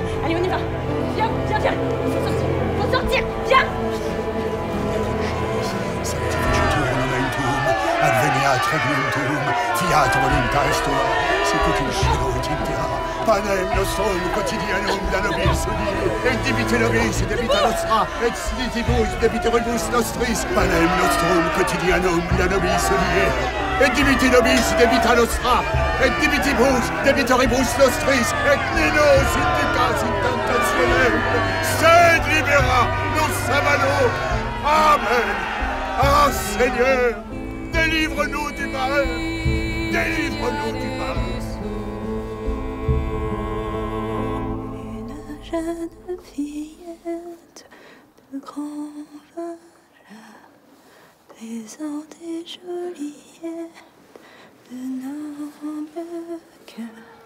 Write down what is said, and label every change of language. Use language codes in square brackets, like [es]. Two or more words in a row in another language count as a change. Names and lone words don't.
[fr] Allez, on y va. Viens, viens, viens. Faut sortir, viens. [la] Adveniat regnum fiat voluntas tua, sicut in cielo et in terra. Panem nostrum quotidianum da nobis hodie, et dimitte nobis debita nostra, et smitibus debiteribus nostris. Panem nostrum quotidianum da nobis hodie, et dimitte nobis debita nostra, et dimitibus debitoribus nostris, et ne nos inducas in tentationem, sed libera nos a malo. Amen. [fr] Ah, Seigneur, délivre-nous du mal. Délivre-nous du mal. Une jeune fillette de grand valeur, plaisante et joliette, de noble cœur.